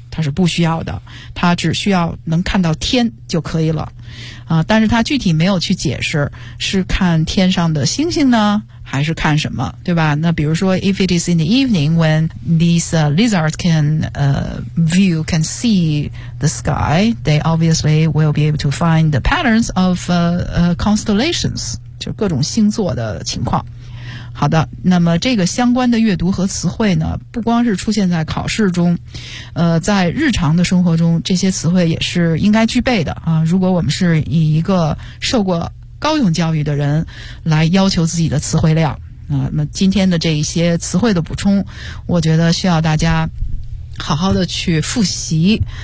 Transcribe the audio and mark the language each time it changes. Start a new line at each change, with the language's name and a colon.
Chinese: 他是不需要的，他只需要能看到天就可以了。但是他具体没有去解释是看天上的星星呢还是看什么，对吧？那比如说
English: if it is in the evening when these lizards can view, can see the sky, they obviously will be able to find the patterns of constellations，
Chinese: 就各种星座的情况。好的，那么这个相关的阅读和词汇呢不光是出现在考试中，在日常的生活中这些词汇也是应该具备的啊。如果我们是以一个受过高等教育的人来要求自己的词汇量，那么今天的这一些词汇的补充我觉得需要大家好好的去复习。